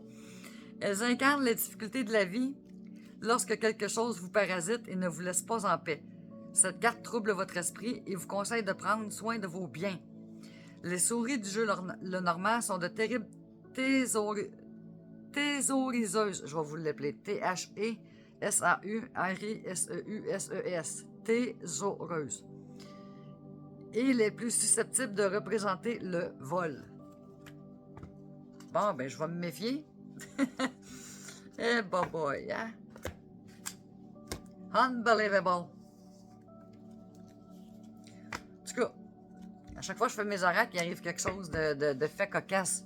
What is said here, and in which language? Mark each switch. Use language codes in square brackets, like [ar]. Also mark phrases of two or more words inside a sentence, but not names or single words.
[fr] Elles incarnent les difficultés de la vie lorsque quelque chose vous parasite et ne vous laisse pas en paix. Cette carte trouble votre esprit et vous conseille de prendre soin de vos biens. Les souris du jeu Lenormand sont de terribles thésauriseuses. Je vais vous l'appeler. T-H-E-S-A-U-R-I-S-E-U-S-E-S. Thésaureuses. Et les plus susceptibles de représenter le vol. Bon, ben, je vais me méfier. [en] Eh, boy, hein? Unbelievable. [fr] En tout cas, à chaque fois que je fais mes oracles, il arrive quelque chose de fait cocasse.